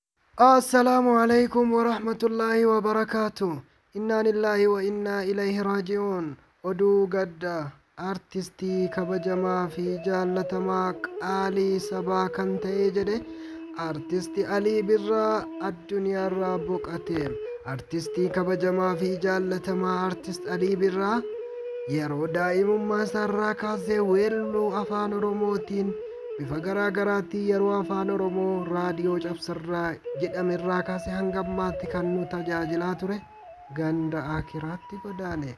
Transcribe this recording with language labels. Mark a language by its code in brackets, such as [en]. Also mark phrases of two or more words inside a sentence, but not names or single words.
[ar] السلام عليكم ورحمة الله وبركاته. إنا لله وإنا إليه راجعون. [om] oduu gaddaa artistii kabajamaa fi jaallatamaa qaalii sabaa kan ta'e jedhe artistii Alii Birraa addunyaarraa boqate. Artistii kabajamaa fi jaallatamaa artist Alii Birraa yeroo daa'imummaa isaarraa kaasee weelluu afaan oromootiin bifa garaagaraatti yeroo afaan oromoo raadiyoo cabsarraa jedhamerraa kaasee hanga ammaatti kan nu tajaajilaa ture ganda akiraatti godaane.